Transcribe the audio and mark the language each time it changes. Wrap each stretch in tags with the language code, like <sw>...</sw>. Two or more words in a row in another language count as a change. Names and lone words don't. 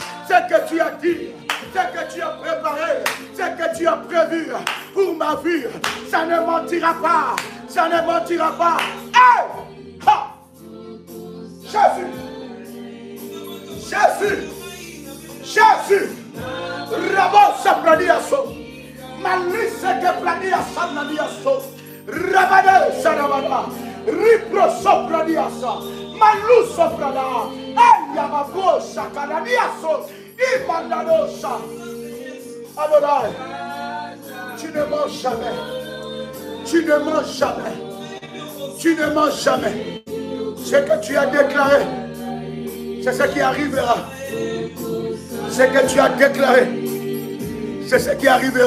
<fr>Ce que tu as dit, ce que tu as préparé, ce que tu as prévu pour ma vie, ça ne mentira pas. Ça ne mentira pas. Hey! Ha! Jésus! Jésus! Jésus! Rabo Sabradiaso! Malise que Pladiasa Nadiaso! Rabade Sarabada! Ripro Sopradiasa! Malou Soprada! Ayamabo Sakanadiaso! Imandadosa! Adonai! Tu ne mens jamais! Tu ne mens jamais! Tu ne mens jamais! Ce que tu as déclaré, c'est ce qui arrivera. Ce que tu as déclaré, c'est ce qui arrivera.</fr>